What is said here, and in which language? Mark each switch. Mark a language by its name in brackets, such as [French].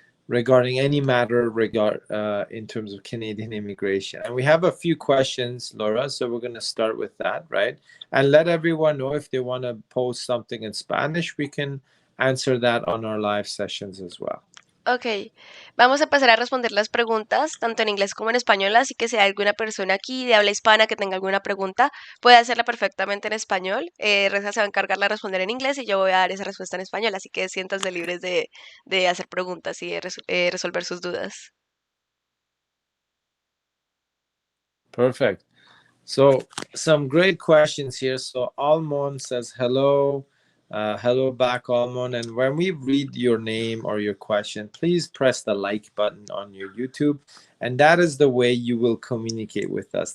[English] Regarding any matter in terms of Canadian immigration. And we have a few questions, Laura, so we're going to start with that, right? And let everyone know if they want to post something in Spanish, we can answer that on our live sessions as well. [Spanish] Ok, vamos a pasar a responder las preguntas, tanto en inglés como en español, así que si hay alguna persona aquí de habla hispana que tenga alguna pregunta, puede hacerla perfectamente en español. Reza se va a encargar de responder en inglés y yo voy a dar esa respuesta en español, así que siéntanse libres de hacer preguntas y de resolver sus dudas. [English] Perfect. So some great questions here. So Almond says hello, hello back, Almond. And when we read your name or your question, please press the like button on your YouTube, and that is the way you will communicate with us.